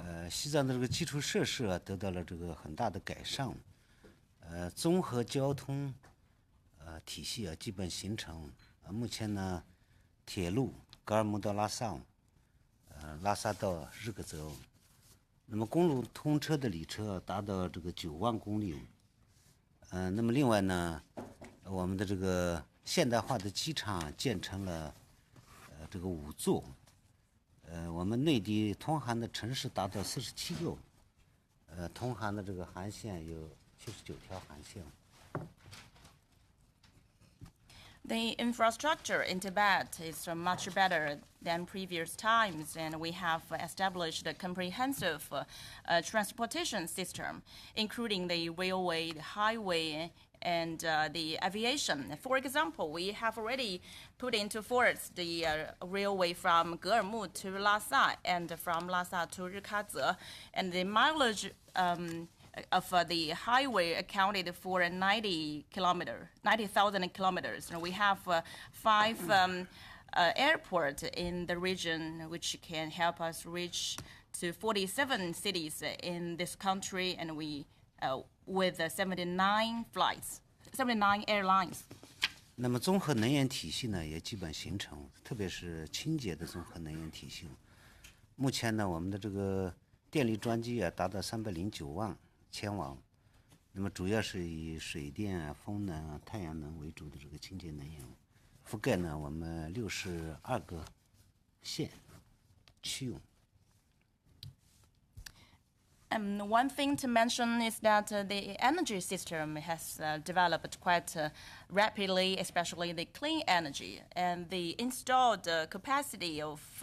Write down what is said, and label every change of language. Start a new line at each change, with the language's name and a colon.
Chinese: 西藏的这个基础设施得到了这个很大的改善，综合交通体系基本形成。目前呢。铁路格尔木到拉萨，拉萨到日喀则，那么公路通车的里程达到这个9万公里。那么另外呢，我们的这个现代化的机场建成了这个5座，我们内地通航的城市达到47个，通航的这个航线有79条航线。
English: The infrastructure in Tibet is much better than previous times, and we have established a comprehensive transportation system, including the railway, the highway, and the aviation. For example, we have already put into force the railway from Geermu to Lhasa and from Lhasa to Rikadze, and the mileage of the highway accounted for 90,000 kilometers. And we have 5 airports in the region, which can help us reach to 47 cities in this country, and we with 79 flights, 79 airlines.
Chinese: 那么综合能源体系呢也基本形成，特别是清洁的综合能源体系。目前呢，我们的这个电力装机达到309万。千瓦，那么主要是以水电、风能、太阳能为主的这个清洁能源，覆盖呢我们62个县区。
English: One thing to mention is that the energy system has developed quite rapidly, especially the clean energy, and the installed capacity of